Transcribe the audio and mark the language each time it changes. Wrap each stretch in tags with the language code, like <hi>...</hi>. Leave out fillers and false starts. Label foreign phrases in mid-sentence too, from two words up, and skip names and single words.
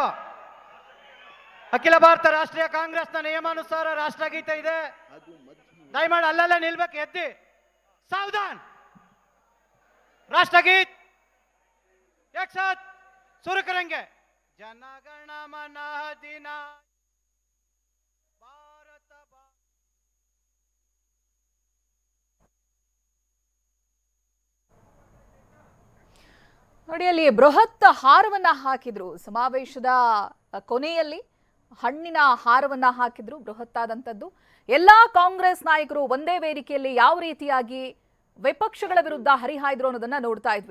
<kn>ಅಖಿಲ ಭಾರತ ರಾಷ್ಟ್ರೀಯ ಕಾಂಗ್ರೆಸ್ನ ನಿಯಮಾನುಸಾರ ರಾಷ್ಟ್ರಗೀತೆ ಇದೆ. ದಯಮಾಡಿ ಅಲ್ಲಲ್ಲೇ ನಿಲ್ಬೇಕು, ಎದ್ದಿ. ಸಾವಧಾನ್.</kn> <hi>ರಾಷ್ಟ್ರಗೀತ್ एक साथ शुरू करेंगे.</hi> <bn>জনগণমন অধিনায়ক ভারত</bn> <kn>ನೋಡಿ, ಅಲ್ಲಿ ಬೃಹತ್ ಹಾರವನ್ನ ಹಾಕಿದ್ರು. ಸಮಾವೇಶದ ಕೊನೆಯಲ್ಲಿ ಹಣ್ಣಿನ ಹಾರವನ್ನ ಹಾಕಿದ್ರು, ಬೃಹತ್ತಾದಂಥದ್ದು. ಎಲ್ಲಾ ಕಾಂಗ್ರೆಸ್ ನಾಯಕರು ಒಂದೇ ವೇದಿಕೆಯಲ್ಲಿ ಯಾವ ರೀತಿಯಾಗಿ ವಿಪಕ್ಷಗಳ ವಿರುದ್ಧ ಹರಿಹಾಯ್ದ್ರು ಅನ್ನೋದನ್ನ ನೋಡ್ತಾ ಇದ್ವಿ.</kn>